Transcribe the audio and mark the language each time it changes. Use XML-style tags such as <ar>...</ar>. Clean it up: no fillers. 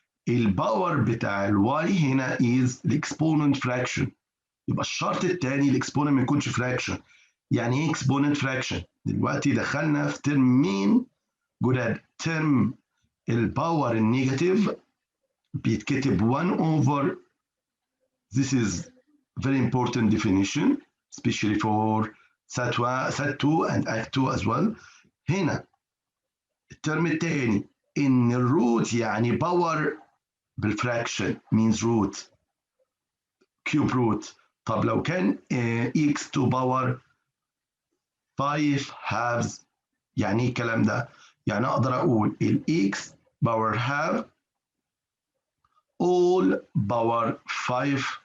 <ar>الباور بتاع الواي هنا is الاكسبوننت fraction. يبقى الشرط الثاني الاكسبوننت ما يكونش fraction. يعني ايه اكسبوننت fraction؟ دلوقتي دخلنا في ترمين جداد. ترم الباور النيجاتيف بيتكتب 1 over.</ar> <en>This is very important definition especially for SAT2 and ACT2 as well.</en> <ar>هنا الترم الثاني ان الروت يعني باور بالفراكشن means root cube root. طب لو كان x to power 5 halves يعني ايه الكلام ده؟ يعني اقدر اقول ال x power half all power 5.</ar>